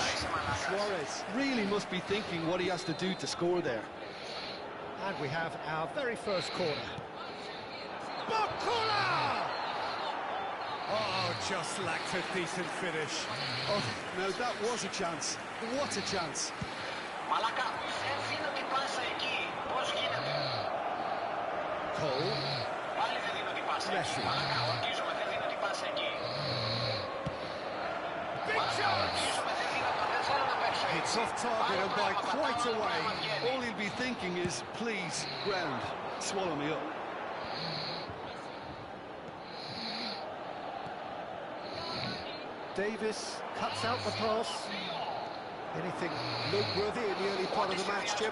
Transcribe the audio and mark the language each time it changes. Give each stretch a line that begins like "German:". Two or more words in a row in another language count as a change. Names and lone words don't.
English: Suarez really must be thinking what he has to do to score there. And we have our very first corner. Bakula! Oh, just lacked a decent finish. Oh, now that was a chance. What a chance.
Greek: Μαλάκα, δεν δίνω την πάσα εκεί. Πώς γίνεται. Cole. Πάλι δεν δίνω την πάσα εκεί. Μαλάκα, ορκίζομαι, δεν δίνω την πάσα εκεί.
English: Big chance!
Greek: Δεν θέλω να παίξω έτσι.
English: It's off target and by quite a way. All he'll be thinking is, please, ground, swallow me up. Davis cuts out the pass. Anything noteworthy in the early part of the match, Jim?